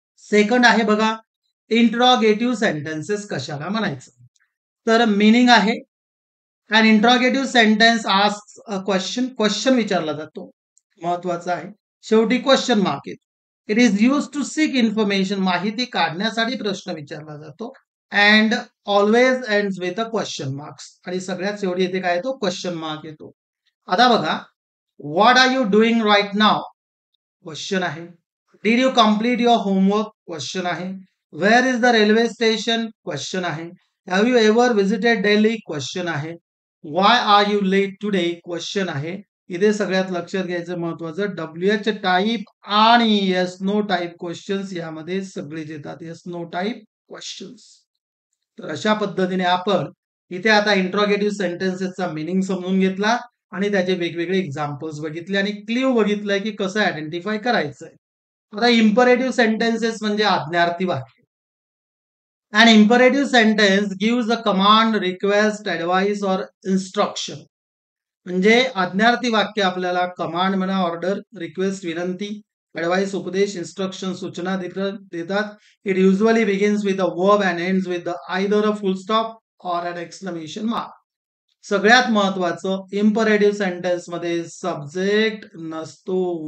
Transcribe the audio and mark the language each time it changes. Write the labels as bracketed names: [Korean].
[Marathi] Second आहे बघा interrogative sentences कशाला म्हणायचं. तर मीनिंग आहे [English] An interrogative sentence asks a question. [Marathi] Question विचारला जातो, महत्वाचा आहे. शेवटी क्वेश्चन मार्क येतो. [English] it is use to seek information, [Marathi] माहिती काढण्यासाठी प्रश्न विचारला जातो. [English] And always ends with a question marks. [Marathi] आणि सगळ्यात शेवटी इथे काय येतो, क्वेश्चन मार्क येतो. आता बघा, [English] what are you doing right now, [Marathi] question आहे. [English] did you complete your homework, [Marathi] question आहे. [English] Where is the railway station, question आहे. Have you ever visited Delhi, [Marathi] question आहे. [English] Why are you late today, question आहे. [Marathi] इथे सगळ्यात लक्षात घ्यायचं महत्वाचं, डब्ल्यूएच टाईप आणि येस नो टाईप क्वेश्चन्स यामध्ये सगळेच येतात, येस नो टाईप क्वेश्चन्स. तर अशा पद्धतीने आपण इथे आता इंट्रॉगेटिव्ह सेंटेन्सेसचा मीनिंग समजून घेतला आणि त्याचे वेगवेगळे एक्झाम्पल्स बघितले आणि क्ल्यू बघितलंय की कसं आयडेंटिफाय करायचंय. आता इम्परेटिव्ह सेंटेन्सेस म्हणजे आज्ञार्थी वाक्य. [English] An imperative sentence gives a command, request, advice or instruction. [Marathi] म्हणजे आज्ञार्थी वाक्य आपल्याला कमांड म्हणा, ऑर्डर, रिक्वेस्ट, विनंती, ऍडवाइस, उपदेश, इन्स्ट्रक्शन, सूचना देतात. [English] It usually begins with a verb and ends with either a full stop or an exclamation mark. [Marathi] सगळ्यात महत्वाचं, इम्परेटिव्ह सेंटेन्स मध्ये सब्जेक्ट नसतो.